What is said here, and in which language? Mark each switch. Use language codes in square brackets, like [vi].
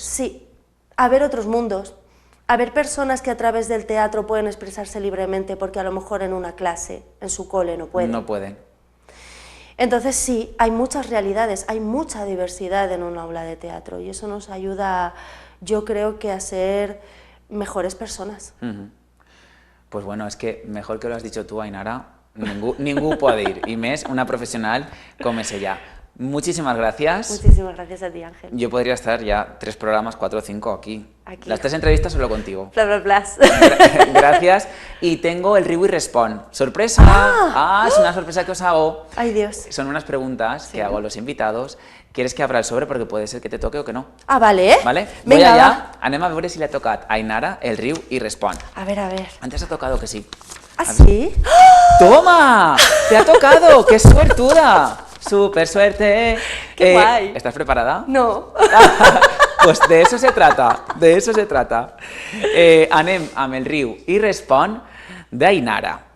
[es] Sí, a ver otros mundos, a ver personas que a través del teatro pueden expresarse libremente porque a lo mejor en una clase, en su cole no pueden. No pueden. Entonces sí, hay muchas realidades, hay mucha diversidad en un aula de teatro y eso nos ayuda, yo creo que a ser mejores personas. Pues bueno, es que mejor que lo has dicho tú, Ainara, [ca] ningú pot dir, i més una professional com és ella. [es] Muchísimas gracias. Muchísimas gracias a ti, Ángel. Yo podría estar ya 3 programas, 4 o 5 aquí. Aquí. Las 3 entrevistas solo contigo. Bla, bla, bla. Gracias. Y tengo el Riu y Respon. ¡Sorpresa! Es una sorpresa que os hago. Ay, Dios. Son unas preguntas que hago a los invitados. ¿Quieres que abra el sobre? Porque puede ser que te toque o que no. Ah, vale. ¿Vale? Voy Venga, allá. va. [ca] Anem a veure si le ha tocat a Ainara el Riu y Respon. [es] A ver, a ver. Antes ha tocado que sí. ¿Ah, sí? ¡Toma! ¡Te ha tocado! ¡Qué suertuda! ¡Súper suerte! ¡Qué guay! ¿Estás preparada? No. Pues de eso se trata, de eso se trata. [ca] Anem amb el Riu i Respon d'Ainara.